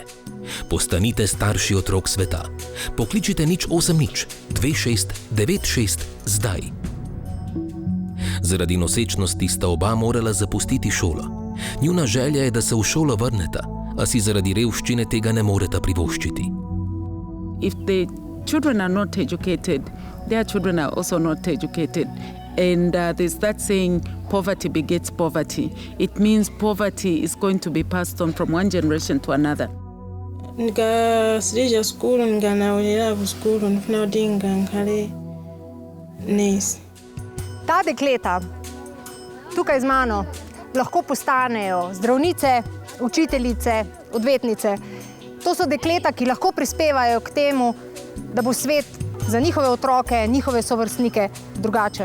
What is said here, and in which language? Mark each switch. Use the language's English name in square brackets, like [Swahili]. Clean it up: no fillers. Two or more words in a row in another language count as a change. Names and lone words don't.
[Slovenian] Postanite starši otrok sveta. Pokličite 080 26 96 zdaj. Zaradi nosečnosti sta oba morala zapustiti šolo. Njuna želja je, da se v šolo vrneta, a si zaradi revščine tega ne moreta privoščiti. [English] If the children are not educated, their children are also not educated. And there's that saying, poverty begets poverty. It means poverty is going to be passed on from one generation to another. [Tumbuka] Nikasirija skulu, nikanaulira skulu, nifuna udinga nkale nesi. [Slovenian] Ta dekleta tukaj z mano lahko postanejo zdravnice, učiteljice, odvetnice. To so dekleta, ki lahko prispevajo k temu, da bo svet za njihove otroke, njihove sovrstnike drugačen.